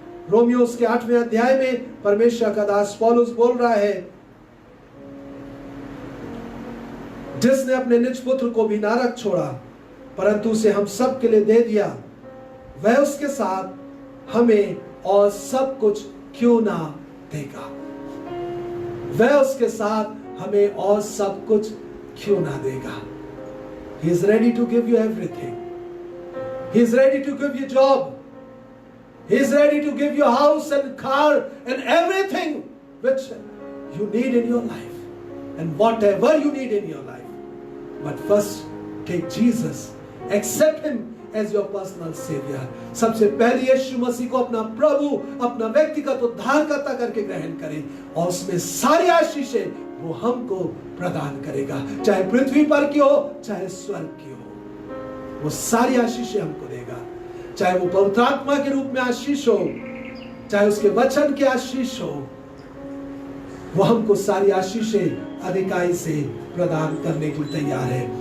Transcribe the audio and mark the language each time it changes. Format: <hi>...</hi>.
<hi>Romeo उसके 8वें अध्याय में परमेश्वर का दास पौलुस बोल रहा है, जिसने अपने निज पुत्र को भी ना रख छोड़ा परंतु उसे हम सब के लिए दे दिया, वह उसके साथ हमें और सब कुछ क्यों ना देगा। वह उसके साथ हमें और सब कुछ क्यों ना देगा।</hi> <en>He is ready to give you everything. He is ready to give you job. He is ready to give you house and car and everything which you need in your life and whatever you need in your life. But first take Jesus, accept him as your personal savior.</en> <hi>सबसे पहले यीशु मसीह को अपना प्रभु, अपना व्यक्तिगत उद्धारकर्ता करके ग्रहण करें और उसमें सारी आशीषें वो हमको प्रदान करेगा, चाहे पृथ्वी पर की हो चाहे स्वर्ग की हो, वो सारी आशीषें हमको देगा। चाहे वो पवित्र आत्मा के रूप में आशीष हो, चाहे उसके वचन की आशीष हो, वो हमको सारी आशीषें अधिकाई से प्रदान करने के लिए तैयार है।</hi>